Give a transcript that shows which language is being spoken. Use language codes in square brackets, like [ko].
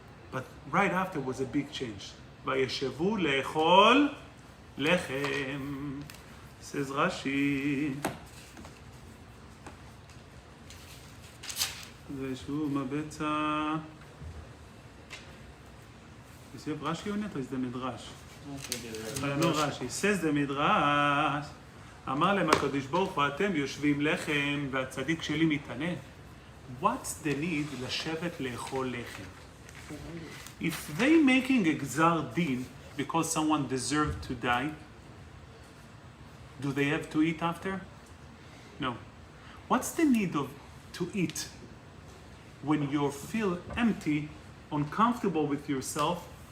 [en] But right after was a big change. [he] Vayeshevu le'echol lechem, [en] says Rashi. [he] Vayeshevu mabetza. [en] Is it Rashi or not, or is the Midrash? No, Rashi. Says the Midrash, [he] אמר להם הקדוש ברוך הוא, אתם יושבים לחם והצדיק שלי מתענה. [en] What's the need [he] לשבת לאכול לחם? [en] If they making a gzar din because someone deserved to die, do they have to eat after? No. What's the need to eat when you feel empty, uncomfortable with yourself?